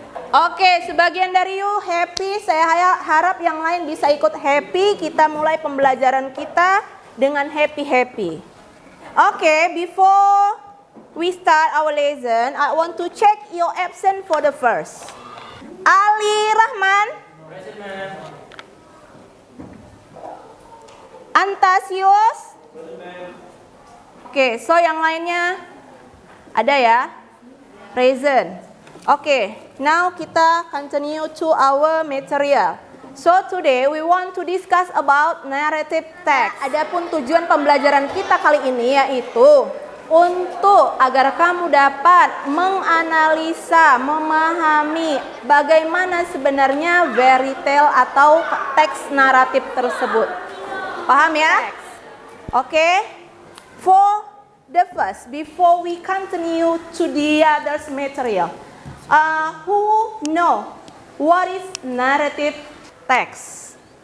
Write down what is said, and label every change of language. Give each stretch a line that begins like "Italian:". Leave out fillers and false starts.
Indonesian: Oke, sebagian dari
English: you happy.
Indonesian: Saya harap yang lain bisa ikut happy. Kita mulai pembelajaran kita dengan happy-happy.
English: Oke, before we start our lesson, I want to check your absence for the first. Ali Rahman. Present, ma'am. Antasius.
Indonesian: Oke, so yang lainnya ada ya?
English: Present. Oke, now kita continue to our material. So today we want to discuss about narrative text.
Indonesian: Adapun tujuan pembelajaran kita kali ini yaitu untuk agar kamu dapat menganalisa, memahami bagaimana sebenarnya fairy tale atau teks naratif tersebut. Paham ya? Oke.
English: For the first, before we continue to the others material, who know what is narrative text?